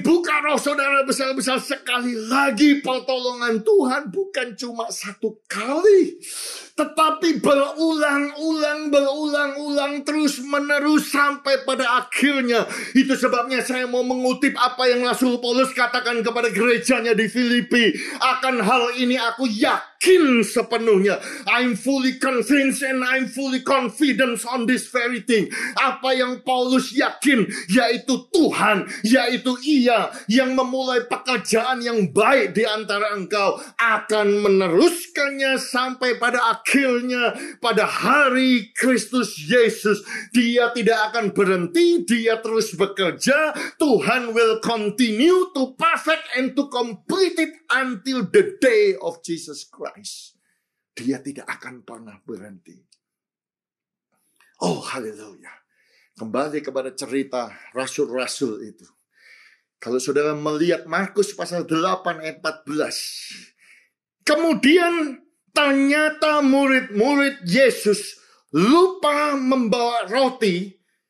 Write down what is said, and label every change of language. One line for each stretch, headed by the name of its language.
Indonesian: Buka roh saudara besar-besar sekali lagi. Pertolongan Tuhan bukan cuma satu kali, tetapi berulang-ulang terus menerus sampai pada akhirnya. Itu sebabnya saya mau mengutip apa yang Rasul Paulus katakan kepada gerejanya di Filipi. Akan hal ini aku yakin sepenuhnya.
English: I'm fully convinced and I'm fully confident on this very thing.
Indonesian: Apa yang Paulus yakin, yaitu Tuhan, yaitu Ia yang memulai pekerjaan yang baik di antara engkau akan meneruskannya sampai pada akhirnya, pada hari Kristus Yesus. Dia tidak akan berhenti, dia terus bekerja.
English: Tuhan will continue to perfect and to complete it until the day of Jesus Christ.
Indonesian: Dia tidak akan pernah berhenti. Oh, haleluya. Kembali kepada cerita rasul-rasul itu. Kalau saudara melihat Markus pasal 8 ayat 14. Kemudian ternyata murid-murid Yesus lupa membawa roti.